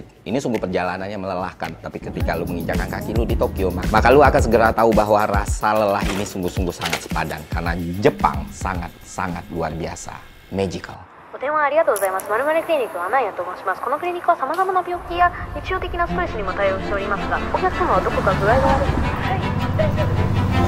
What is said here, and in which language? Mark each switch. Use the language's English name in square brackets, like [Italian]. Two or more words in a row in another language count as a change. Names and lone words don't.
[Indonesian] Ini sungguh perjalanannya melelahkan, tapi ketika lu menginjakkan kaki lu di Tokyo, maka lu akan segera tahu bahwa rasa lelah ini sungguh-sungguh sangat sepadan. Karena Jepang sangat-sangat luar biasa. Magical. [Japanese] ご電話ありがとうございます。〇〇クリニックはナイアと申します。このクリニックは様々な病気や日常的なストレスにも対応しておりますが、お客様はどこか具合が悪い？はい、大丈夫です。